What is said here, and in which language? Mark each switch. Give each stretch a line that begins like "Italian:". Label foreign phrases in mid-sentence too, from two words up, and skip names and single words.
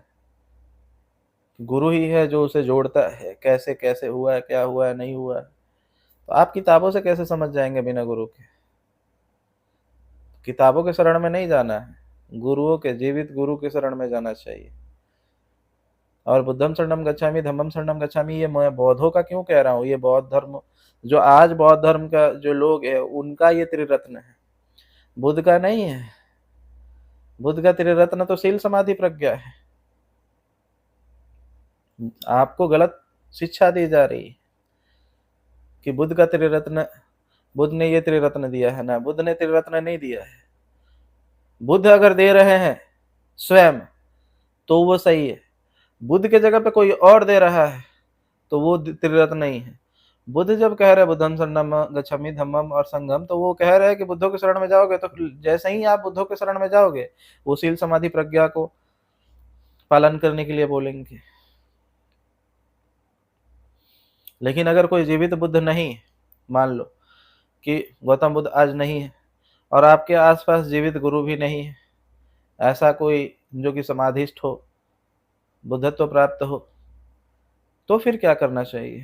Hindi: गुरु ही है जो उसे जोड़ता है, कैसे कैसे हुआ है, क्या हुआ है, नहीं हुआ है। तो आप किताबों से कैसे समझ जाएंगे बिना गुरु के? किताबों के शरण में नहीं जाना है, गुरुओं के, जीवित गुरु के शरण में जाना चाहिए।
Pali: और बुद्धम शरणम गच्छामि, धम्मम शरणम गच्छामि,
Hindi: ये मैं बौद्धों का क्यों कह रहा हूँ? ये बौद्ध धर्म, जो आज बौद्ध धर्म का जो लोग है उनका ये त्रिरत्न है, बुद्ध का नहीं है। बुद्ध का त्रिरत्न तो शील समाधि प्रज्ञा है। आपको गलत शिक्षा दी जा रही है कि बुद्ध का त्रिरत्न, बुद्ध ने ये त्रिरत्न दिया है ना, बुद्ध ने त्रिरत्न नहीं दिया है। बुद्ध अगर दे रहे हैं स्वयं तो वो सही है। बुद्ध के जगह पे कोई और दे रहा है तो वो त्रिरत्न नहीं है। बुद्ध जब कह रहे
Pali: बुद्धं शरणम गच्छामि
Hindi: धम्मम और संघम, तो वो कह रहे हैं कि बुद्धों के शरण में जाओगे, तो जैसे ही आप बुद्धों के शरण में जाओगे वो शील समाधि प्रज्ञा को पालन करने के लिए बोलेंगे। लेकिन अगर कोई जीवित बुद्ध नहीं, मान लो कि गौतम बुद्ध आज नहीं है और आपके आसपास जीवित गुरु भी नहीं है, ऐसा कोई जो कि समाधिस्थ हो, बुद्धत्व प्राप्त हो, तो फिर क्या करना चाहिए?